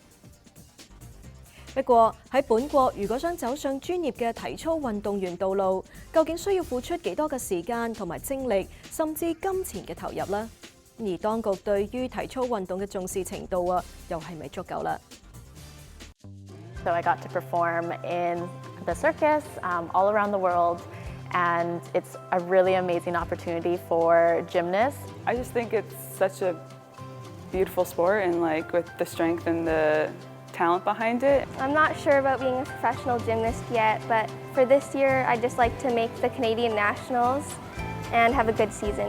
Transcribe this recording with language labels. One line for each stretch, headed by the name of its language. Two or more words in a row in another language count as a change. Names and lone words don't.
Cantonese: 不過喺本國，如果想走上專業嘅體操運動員道路，究竟需要付出幾多嘅時間同埋精力，甚至金錢嘅投入呢？而當局對於體操運動嘅重視程度又係咪足夠啦
English: ？So I got to perform in the circus all around the world, and it's a really amazing opportunity for gymnasts. I just think it's such a beautiful sport, and with the strength and the talent behind it. I'm not sure about being a professional gymnast yet, but for this year, I'd just like to make the Canadian Nationals and have a good season.